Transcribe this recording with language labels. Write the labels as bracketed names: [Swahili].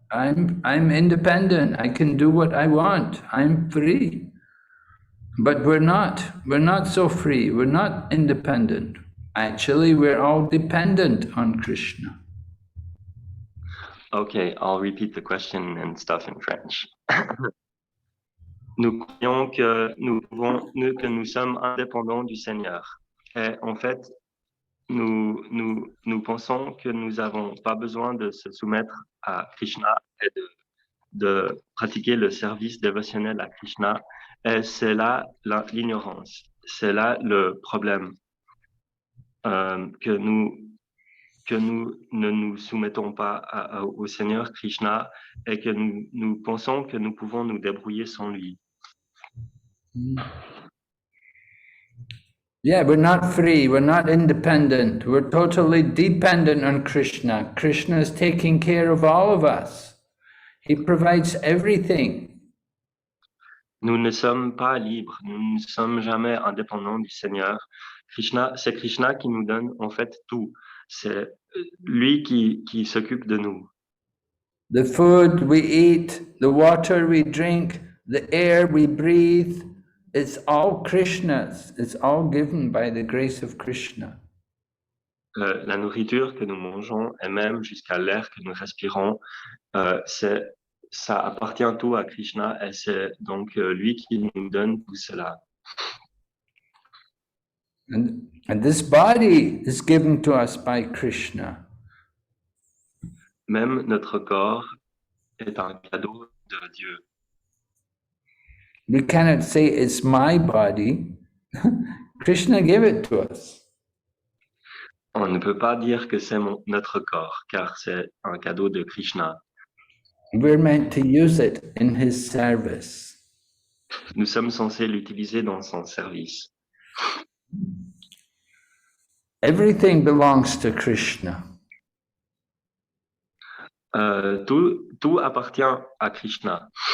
[English] I'm independent. I can do what I want. I'm free. But we're not. We're not so free. We're not independent. Actually, we're all dependent on Krishna. Okay, I'll repeat the question and stuff in French. [French] Nous croyons que nous sommes indépendants du Seigneur. Et en fait, nous pensons que nous n'avons pas besoin de se soumettre à Krishna et de pratiquer le service dévotionnel à Krishna. Et c'est là l'ignorance, c'est là le problème, que nous ne nous soumettons pas au Seigneur Krishna et que nous pensons que nous pouvons nous débrouiller sans lui. [English] Yeah, we're not free, we're not independent, we're totally dependent on Krishna. Krishna is taking care of all of us. He provides everything. [French] Nous ne sommes pas libres, nous ne sommes jamais indépendants du Seigneur. C'est Krishna qui nous donne en fait tout. C'est lui qui s'occupe de nous. [English] The food we eat, the water we drink, the air we breathe, it's all Krishna's. It's all given by the grace of Krishna. [French] La nourriture que nous mangeons et même jusqu'à l'air que nous respirons, ça appartient tout à Krishna et c'est donc lui qui nous donne tout cela. [English] And this body is given to us by Krishna. [French] Même notre corps est un cadeau de Dieu. [English] We cannot say it's my body. Krishna gave it to us. [French] On ne peut pas dire que c'est notre corps, car c'est un cadeau de Krishna. [English] We're meant to use it in his service. [French] Nous sommes censés l'utiliser dans son service. [English] Everything belongs to Krishna. [French] Tout appartient à Krishna.